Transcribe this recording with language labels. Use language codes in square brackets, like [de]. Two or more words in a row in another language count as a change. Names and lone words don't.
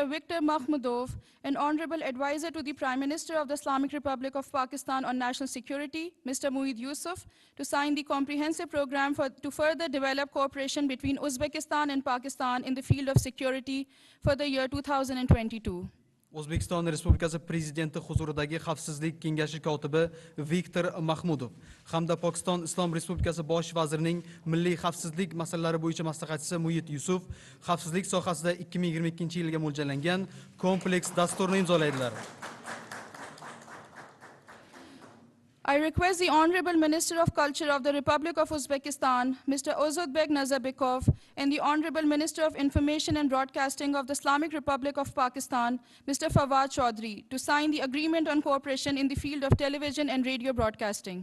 [en] Viktor Makhmudov, and Honorable Advisor to the Prime Minister of the Islamic Republic of Pakistan on National Security, Mr. Mueed Yusuf, to sign the comprehensive program to further develop cooperation between Uzbekistan and Pakistan in the field of security for the year 2022. [uz] O'zbekiston Respublikasi Prezidenti huzuridagi Xavfsizlik kengashi kotibi Viktor Mahmudov hamda Pokiston Islom Respublikasi Bosh vazirining milliy xavfsizlik masalalari bo'yicha maslahatchisi Mueed Yusuf xavfsizlik sohasida 2022-yilga mo'ljallangan kompleks dasturni imzolaydilar. [en] I request the Honorable Minister of Culture of the Republic of Uzbekistan, Mr. Ozodbek Nazarbekov, and the Honorable Minister of Information and Broadcasting of the Islamic Republic of Pakistan, Mr. Fawad Chaudhry, to sign the agreement on cooperation in the field of television and radio broadcasting.